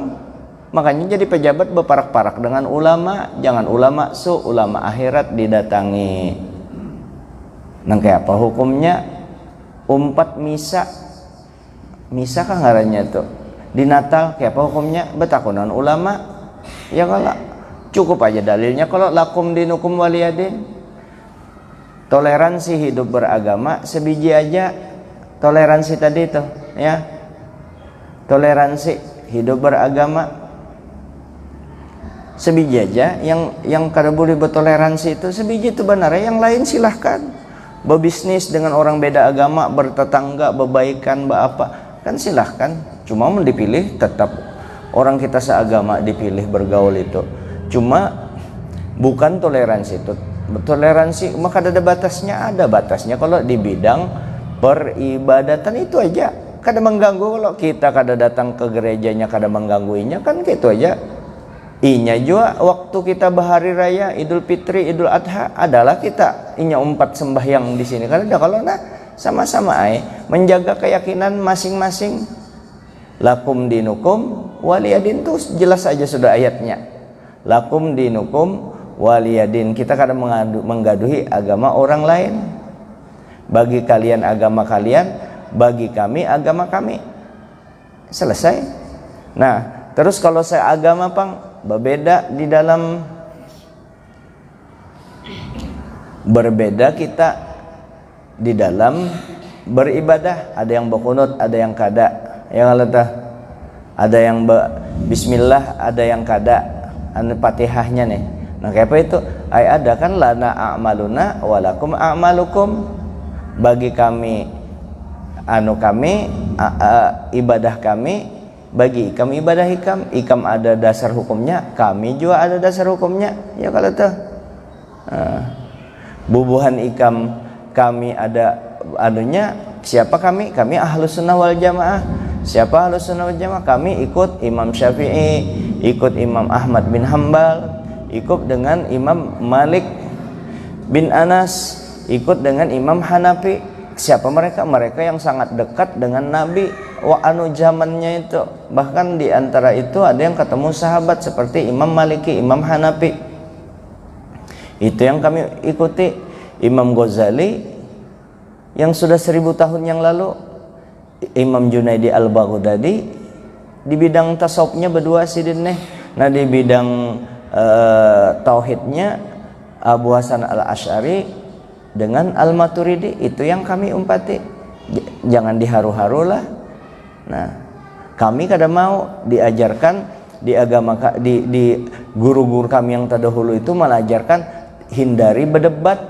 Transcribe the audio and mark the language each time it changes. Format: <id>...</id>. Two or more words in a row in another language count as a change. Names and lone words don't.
<bjn>Makanya jadi pejabat berparak-parak dengan ulama, jangan ulama ulama akhirat didatangi. Nang kayak apa hukumnya? Umpat misa kan ngarannya tuh di Natal, kayak apa hukumnya? Betakunan ulama ya kalau cukup aja dalilnya kalau</bjn> <ar>lakum dinukum waliyadin.</ar> <bjn>Toleransi hidup beragama sebiji aja. Toleransi tadi tuh ya, toleransi hidup beragama sebiji aja. Yang kada boleh bertoleransi itu sebiji itu benar.</bjn> <id>Yang lain silahkan berbisnis dengan orang beda agama, bertetangga, berbaikan, apa kan silahkan. Cuma mau dipilih tetap orang kita seagama dipilih bergaul itu. Cuma bukan toleransi itu. Toleransi maka ada batasnya kalau di bidang peribadatan itu aja.</id> <bjn>Kada mengganggu kalau kita kada datang ke gerejanya, kada menggangguinya kan gitu aja. Inya juga waktu kita bahari raya Idul Fitri, Idul Adha adalah kita inya umpat sembahyang di sini.</bjn> <id>Karena kalau sama-sama menjaga keyakinan masing-masing.</id> <ar>Lakum dinukum waliyadin</ar> <id>tuh jelas aja sudah ayatnya.</id> <ar>Lakum dinukum waliyadin.</ar> <bjn>Kita kadang menggaduhi agama orang lain.</bjn> <id>Bagi kalian agama kalian, bagi kami agama kami. Selesai.</id> <bjn>Nah, terus kalau saya agama pang berbeda di dalam berbeda kita di dalam beribadah. Ada yang berkunut, ada yang kada.</bjn> <id>Yang ada yang bismillah,</id> <bjn>ada yang kada.</bjn> <id>Fatihahnya nih. Nah, kayak apa itu? Ada kan</id> <ar>lana a'maluna walakum a'malukum.</ar> <bjn>Bagi kami kami ibadah kami, bagi kami ibadah ikam ada dasar hukumnya, kami juga ada dasar hukumnya. Ya kalau tuh bubuhan ikam kami ada anunya.</bjn> <id>Siapa kami? Kami</id> <ar>ahlus sunnah wal jamaah.</ar> <id>Siapa</id> <ar>ahlus sunnah wal jamaah?</ar> <id>Kami ikut Imam Syafi'i, ikut Imam Ahmad bin Hambal, ikut dengan Imam Malik bin Anas, ikut dengan Imam Hanafi. Siapa mereka? Mereka yang sangat dekat dengan Nabi zamannya itu. Bahkan di antara itu ada yang ketemu sahabat seperti Imam Maliki, Imam Hanafi. Itu yang kami ikuti.</id> <bjn>Imam Ghazali yang sudah 1000 tahun yang lalu, Imam Junaidi Al-Baghdadi di bidang tasawufnya berdua sidin nih.</bjn> <id>Nah, di bidang tauhidnya Abu Hasan Al-Asy'ari dengan Al-Maturidi.</id> <bjn>Itu yang kami umpati. Jangan diharu-haru lah. Nah, kami kada mau diajarkan di agama di guru-guru kami yang terdahulu itu mengajarkan hindari berdebat.</bjn>